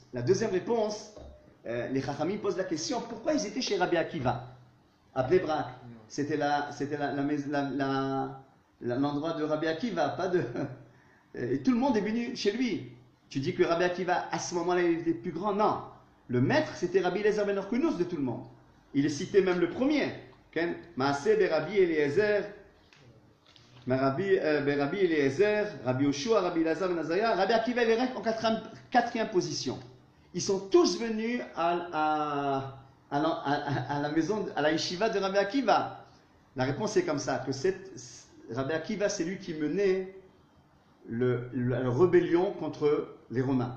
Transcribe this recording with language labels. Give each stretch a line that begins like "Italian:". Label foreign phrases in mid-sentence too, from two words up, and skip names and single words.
French: La deuxième réponse, les Chachamim posent la question, pourquoi ils étaient chez Rabbi Akiva à Bnei Brak? C'était l'endroit de Rabbi Akiva, pas de... Et tout le monde est venu chez lui. Tu dis que Rabbi Akiva, à ce moment-là, il était plus grand? Non. Le maître, c'était Rabbi Eliezer ben Orkunus de tout le monde. Il est cité même le premier. Maaseh Rabbi Eliezer, Rabbi Eliezer, Rabbi Yoshua, Rabbi Elazar ben Azariah. Rabbi Akiva, il est en quatrième position. ils sont tous venus à la maison, à la yeshiva de Rabbi Akiva. La réponse est comme ça, que Rabbi Akiva, c'est lui qui menait la rébellion contre les Romains.